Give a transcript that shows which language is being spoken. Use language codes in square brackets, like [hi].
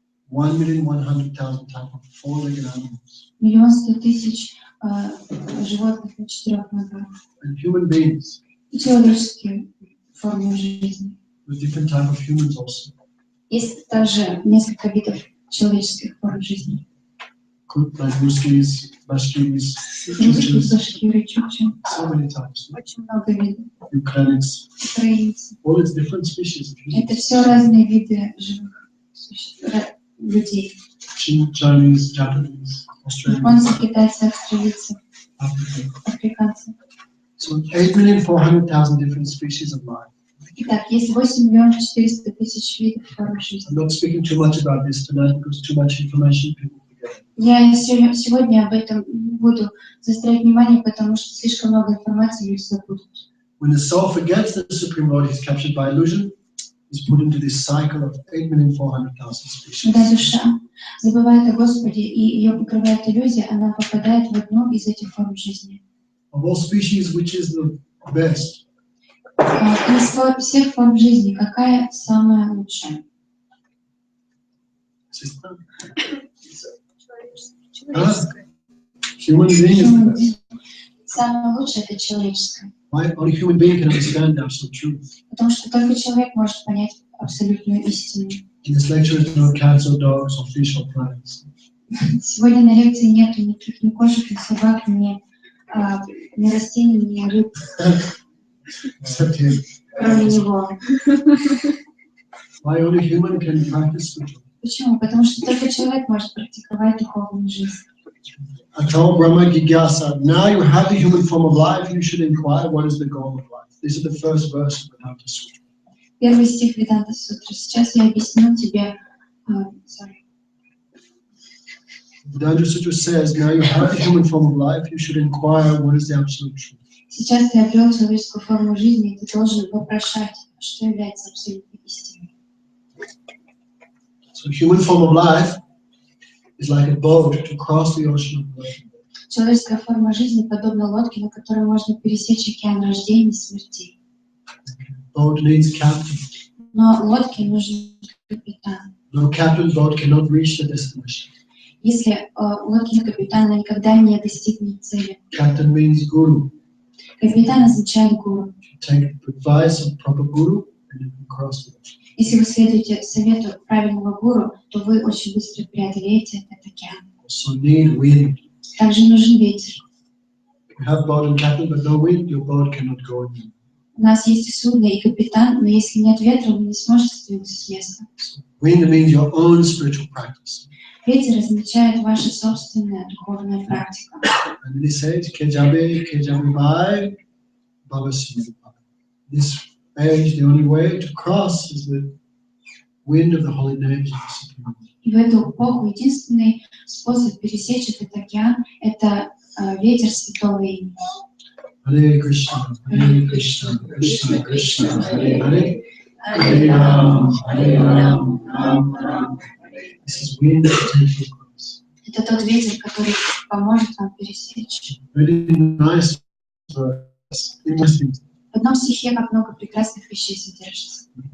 [en] 1,100,000 type of four-legged animals. [ru] 1 100 тысяч животных на 4 ногах. [en] And human beings [ru] И человеческие формы жизни. [en] with different type of humans also. [ru] Есть также несколько видов человеческих форм жизни. [en] Like Ruskies, Bashkiris, [ru] Русские, [en] Chukchis, [ru] башкиры, чукчи. [en] so many types. [ru] Очень много видов. [en] Ukrainians, [ru] Украинцы. [en] all its different species of [ru] Это [en] humans. [ru] все разные виды живых людей. [en] Chinese, Japanese, Australians, [ru] Японцы, китайцы, австралийцы, [en] African. [ru] африканцы. [en] So 8,400,000 different species of life. [ru] Итак, есть 8 400 000 видов форм жизни. [en] I'm not speaking too much about this tonight because too much information people forget. [ru] Я сегодня об этом не буду заострять внимание, потому что слишком много информации люди забудут. [en] When the soul forgets the Supreme Lord, he's captured by illusion, he's put into this cycle of 8,400,000 species. [ru] Когда душа забывает о Господе и ее покрывает иллюзия, она попадает в одну из этих форм жизни. [en] Of all species, which is the best? [ru] Из всех форм жизни, какая самая лучшая? [en] Sister? [ru] Человеческое. [en] Human being is the best. [ru] Самая лучшая — это человеческая. [en] Why? Only human being can understand the absolute truth. [ru] Потому что только человек может понять абсолютную истину. [en] In this lecture, there's no cats or dogs or fish or plants. [ru] Сегодня на лекции нету никаких ни кошек, ни собак, ни растений, ни рыб, [en] Except him. [ru] кроме него. [en] Why only human can practice spiritual? [ru] Почему? Потому что только человек может практиковать духовную жизнь. [sa] Atal Brahma Jigyasa. [en] Now you have the human form of life, you should inquire what is the goal of life. This is the first verse of the Vedanta Sutra. [ru] Первый стих Веданта Сутры. Сейчас я объясню тебе. [en] Vedanta Sutra says, now you have the human form of life, you should inquire what is the absolute truth. [ru] Сейчас ты обрел человеческую форму жизни, и ты должен вопрошать, что является абсолютной истиной. [en] So human form of life is like a boat to cross the ocean of birth. [ru] Человеческая форма жизни подобна лодке, на которой можно пересечь океан рождений и смертей. [en] Boat needs captain. [ru] Но лодке нужен капитан. [en] No captain boat cannot reach the destination. [ru] Если лодки нет капитана, она никогда не достигнет цели. [en] Captain means guru. [ru] Капитан означает гуру. [en] Take advice of proper guru and you can cross the ocean. [ru] Если вы следуете совету правильного гуру, то вы очень быстро преодолеете этот океан. [en] So need wind. [ru] Также нужен ветер. [en] You have boat and captain, but no wind, your boat cannot go anywhere. [ru] У нас есть и судно, и капитан, но если нет ветра, вы не сможете сдвинуться с места. [en] So wind means your own spiritual practice. [ru] Ветер означает ваша собственная духовная практика. [en] And then he says, Kejabe Bhai, Baba Sri. This age, the only way to cross is the wind of the holy names of the Supreme. [ru] И в эту эпоху единственный способ пересечь этот океан – это ветер святого имени. [sa] Hare Krishna, Krishna Krishna, Hare Hare, Hare Ram, Ram Ram. [en] This is wind that takes you across. [ru] Это тот ветер, который поможет вам пересечь. [en] Very nice verse. Interesting. [ru] В одном стихе как много прекрасных вещей содержится.